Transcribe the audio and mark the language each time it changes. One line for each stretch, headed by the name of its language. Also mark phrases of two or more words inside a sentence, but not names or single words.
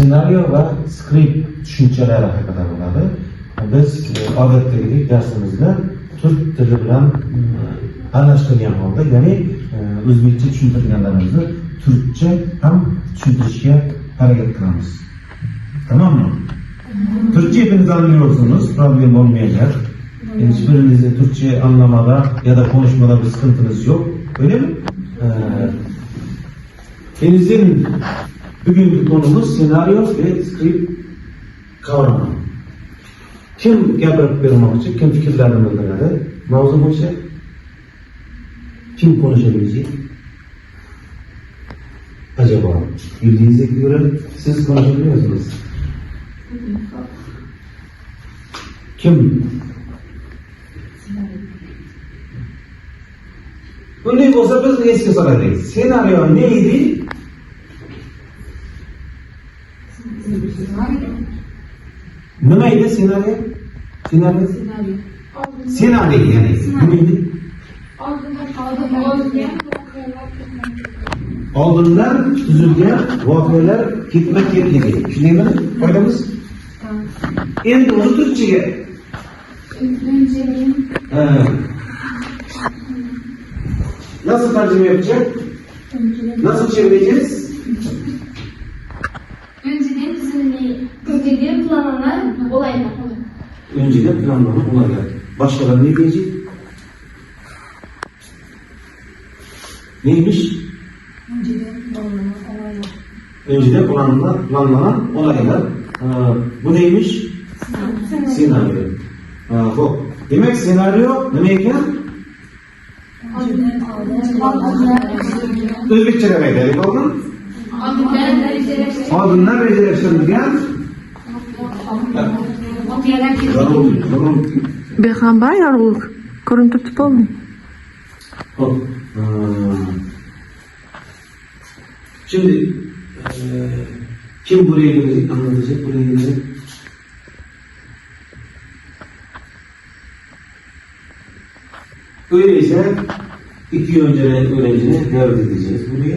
Uzbek: senaryo va skript tushunchalari haqida bo'ladi. Biz odatdagi darsimizda turk tili bilan aralashtirgan holda, ya'ni o'zbekcha tushuntirganlarimizni turkcha ham tushuntirishga harakat qilamiz.
Turkish: Tamammi? Turkça hepiniz anlıyorsunuz, problem olmayacak. Hiçbirinizin Türkçe anlamada ya da konuşmada bir sıkıntınız yok. Öyle mi? Bizim bugünkü konumuz senaryo ve skript kavramı.
Uzbek: Kim gapirib bermoqchi, kim fikrlarini bildiradi? Mavzu bo'yicha
Turkish: kim konuşabilecek? Acaba bildiğinize göre siz konuşabiliyor musunuz? Kim?
Uzbek: Bunday bo'lsa biz esga solaylik.
Turkish: Senaryo neydi?
Uzbek: Nima edi senaryo?
Turkish: Senaryo yani.
Uzbek: Nima edi? Oldindan tuzilgan voqealar ketma-ketligi. Shundaymi? Foydamiz? Endi o'zi turkchaga.
Turkish: Nasıl tercüme yapacak? Nasıl çevireceğiz? Önceden düzenli planlanan olaylar. Önceden planlanan olaylar. Başkaları ne diyecek? Neymiş? Önceden planlanan olaylar. Bu neymiş? Senaryo.
Uzbek: Hop. Demek senaryo ne ekan? O'zbekchaga aytaylik oldin. Oldindan rejalashtirilgan Bexabar yorug'lik ko'rinib turibdi bo'ldi. Hop.
Turkish: Şimdi kim buraya gelecek, anlatacak buraya gelecek? Öyleyse iki öğrencini davet edeceğiz buraya.